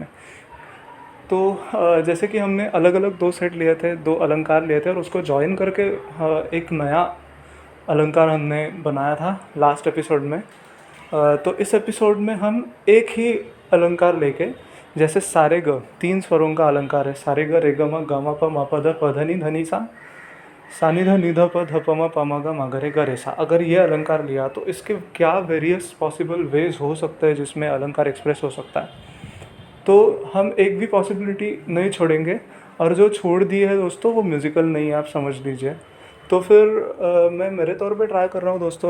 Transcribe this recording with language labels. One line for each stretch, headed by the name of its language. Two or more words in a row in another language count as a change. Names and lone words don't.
Hindi: तो जैसे कि हमने अलग अलग दो सेट लिए थे, दो अलंकार लिए थे, और उसको जॉइन करके एक नया अलंकार हमने बनाया था
English: last episode
Hindi: में। तो इस एपिसोड में हम एक ही अलंकार लेके, जैसे सारे ग 3 स्वरों का अलंकार है, सारे ग रे ग म ग म प म प ध प ध नि ध नि सा, सा नि ध नि ध प ध प म प म ग म ग रे ग रे सा। अगर ये अलंकार लिया तो इसके क्या
English: various possible ways
Hindi: हो सकते हैं जिसमें अलंकार एक्सप्रेस हो सकता है। तो हम एक भी पॉसिबिलिटी नहीं छोड़ेंगे, और जो छोड़ दी है दोस्तों वो म्यूज़िकल नहीं है, आप समझ लीजिए। तो फिर मैं मेरे तौर पे ट्राई कर रहा हूँ दोस्तों।